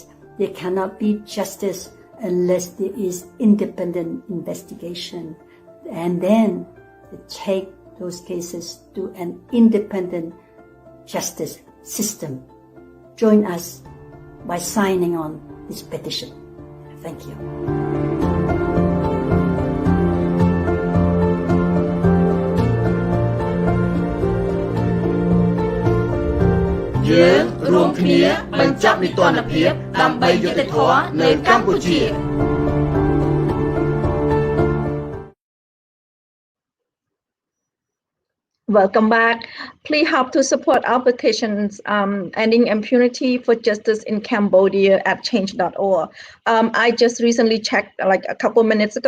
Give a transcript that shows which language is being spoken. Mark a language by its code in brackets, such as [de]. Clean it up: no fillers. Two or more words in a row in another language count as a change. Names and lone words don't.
[en] There cannot be justice unless there is independent investigation. And then take those cases to an independent justice system. Join us by signing on this petition. Thank you. [km] យើងរួមគ្នាបញ្ចប់នីតិរដ្ឋភាពដើម្បីយុត្តិធម៌នៅកម្ពុជា [en] Welcome back. Please help to support our petitions ending impunity for justice in Cambodia at change.org. I just recently checked like a couple minutes ago.